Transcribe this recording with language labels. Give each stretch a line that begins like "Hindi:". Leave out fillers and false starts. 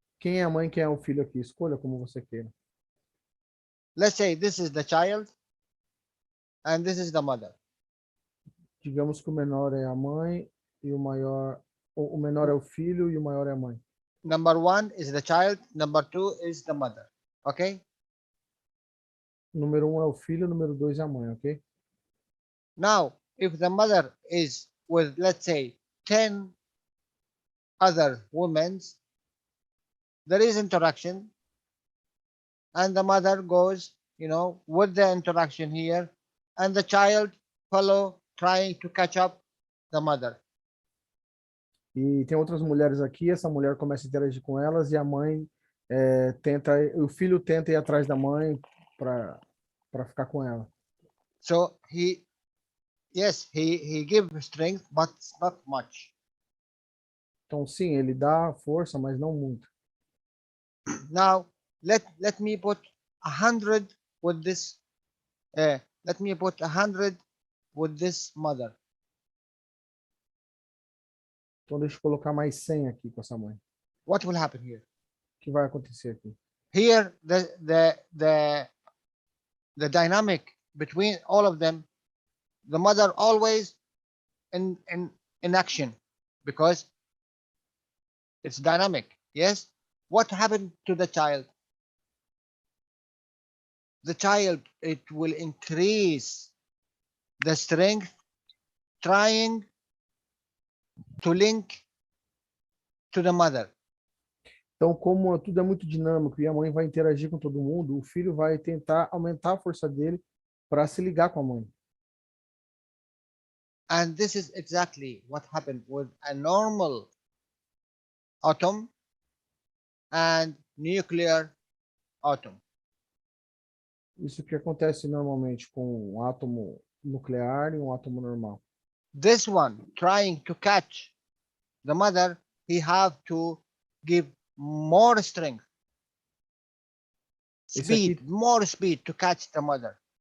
Portuguese: Quem é a mãe, quem é o filho aqui? Escolha como você queira.
English: Let's say this is the child and this is the mother.
Portuguese: Digamos que o menor é a mãe e o menor é o filho e o maior é a mãe.
English: Number 1 is the child, number 2 is the mother. Okay?
Portuguese: Número 1 é o filho, número 2 é a mãe, ok?
English: Now, if the mother is with, let's say, 10 other women, there is interaction, and the mother goes, with the interaction here, and the child follow, trying to catch up the mother.
Portuguese: E tem outras mulheres aqui, essa mulher começa a interagir com elas e a mãe o filho tenta ir atrás da mãe para ficar com ela.
English: So he gives strength, but not much.
Portuguese: Então, sim, ele dá força, mas não muito.
English: Now, let me put 100 with this. Let me put 100 with this mother.
Portuguese: Então, deixa eu colocar mais 100 aqui com essa mãe.
English: What will happen here?
Portuguese: O que vai acontecer aqui?
English: Here, the dynamic between all of them, the mother always in action because it's dynamic. Yes. What happened to the child? The child, it will increase the strength trying to link to the mother.
Portuguese: Então, como tudo é muito dinâmico e a mãe vai interagir com todo mundo, o filho vai tentar aumentar a força dele para se ligar com a mãe.
English: And this is exactly what happened with a normal atom and nuclear atom.
Portuguese: Isso que acontece normalmente com um átomo nuclear e um átomo normal.
English: This one trying to catch the mother, he have to give more strength, speed, more speed to catch the mother.